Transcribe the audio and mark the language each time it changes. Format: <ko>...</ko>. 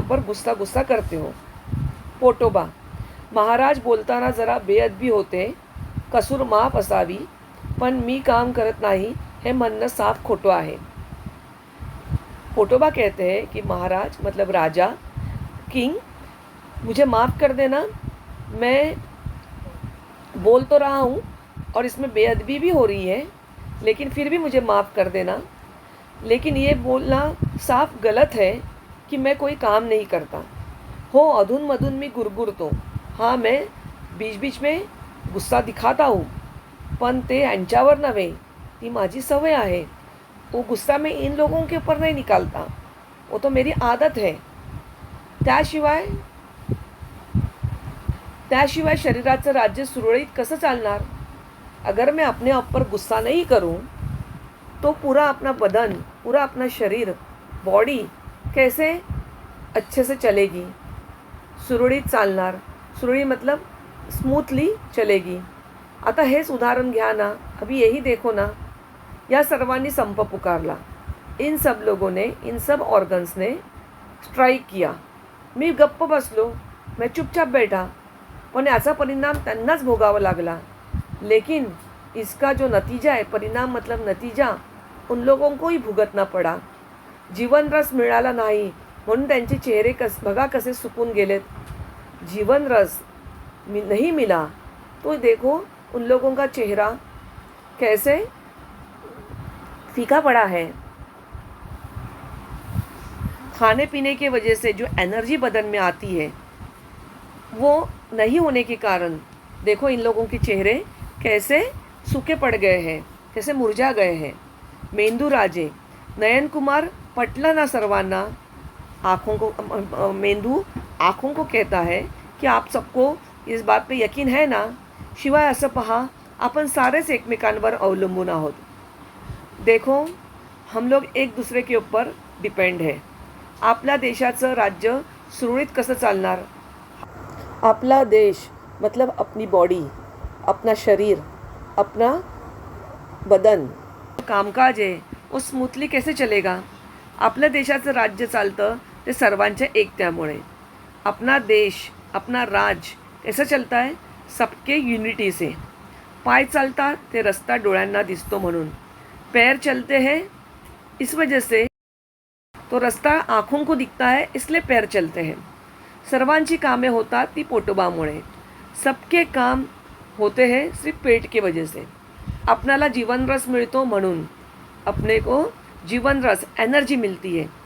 <hi>गुस्सा करते हो.</hi> <mr>पोटोबा महाराज बोलताना जरा बेअदबी होते. कसूर माफ असावी, पण मी काम करत नाही हे म्हणणं साफ खोटं आहे.</mr> <hi>पोटोबा कहते हैं कि महाराज मतलब राजा, किंग, मुझे माफ़ कर देना. मैं बोल तो रहा हूँ और इसमें बेअदबी भी हो रही है, लेकिन फिर भी मुझे माफ़ कर देना. लेकिन ये बोलना साफ गलत है कि मैं कोई काम नहीं करता.</hi> <mr>हो अधूनमधून मी गुरगुरतो.</mr> <hi>हाँ मैं बीच बीच में गुस्सा दिखाता हूँ,</hi> <mr>पण ते यांच्यावर नव्हे, ती माझी सवय आहे.</mr> <hi>वो गुस्सा मैं इन लोगों के ऊपर नहीं निकालता, वो तो मेरी आदत है.</hi> <mr>त्याशिवाय शरीराचं राज्य सुरळीत कसं चालणार.</mr> <hi>अगर मैं अपने आप पर गुस्सा नहीं करूं तो पूरा अपना बदन, पूरा अपना शरीर, बॉडी कैसे अच्छे से चलेगी,</hi> <mr>सुरळीत चालणार.</mr> <hi>सुरळीत मतलब स्मूथली चलेगी.</hi> <mr>आता हेच उदाहरण घ्या ना.</mr> <hi>अभी यही देखो ना.</hi> <mr>या सर्वांनी संप पुकारला.</mr> <hi>इन सब लोगों ने, इन सब ऑर्गन्स ने स्ट्राइक किया.</hi> <mr>मी गप्प बसलो.</mr> <hi>मैं चुपचाप बैठा,</hi> <mr>पण याचा परिणाम त्यांनाच भोगावा लागला.</mr> <hi>लेकिन इसका जो नतीजा है, परिणाम मतलब नतीजा, उन लोगों को ही भुगतना पडा.</hi> <mr>जीवन रस मिळाला नाही म्हणून त्यांचे चेहरे बघा कसे सुकून गेलेत.</mr> <hi>जीवन रस नहीं मिला तो देखो उन लोगों का चेहरा कैसे फीका पड़ा है. खाने पीने की वजह से जो एनर्जी बदन में आती है वो नहीं होने के कारण देखो इन लोगों के चेहरे कैसे सूखे पड़ गए हैं, कैसे मुरझा गए हैं.</hi> <mr>मेंदू राजे नयन कुमार पटला ना सर्वांना.</mr> <hi>आँखों को मेंदू आँखों को कहता है की आप सबको इस बात पे यकीन है ना.</hi> <mr>शिवाय असं पहा आपण सारेच एकमेकांवर अवलंबून आहोत.</mr> <hi>देखो हम लोग एक दूसरे के ऊपर डिपेंड है.</hi> <mr>आपल्या देशाचं राज्य सुरळीत कसं चालणार. आपला देश</mr> <hi>मतलब अपनी बॉडी, अपना शरीर, अपना बदन, कामकाज आहे वो स्मूथली कैसे चलेगा.</hi> <mr>आपल्या देशाचं राज्य चालतं ते सर्वांच्या एकत्यामुळे.</mr> <hi>अपना देश, अपना राज कैसा चलता है सबके यूनिटी से.</hi> <mr>पाय चालतात ते रस्ता डोळ्यांना दिसतो म्हणून.</mr> <hi>पैर चलते हैं इस वजह से तो रास्ता आँखों को दिखता है इसलिए पैर चलते हैं.</hi> <mr>सर्वांची कामे होतात ती पोटोबामुळे.</mr> <hi>सबके काम होते हैं सिर्फ पेट के वजह से.</hi> <mr>अपनाला जीवन रस मिळतो म्हणून</mr> <hi>अपने को जीवन रस एनर्जी मिलती है.</hi>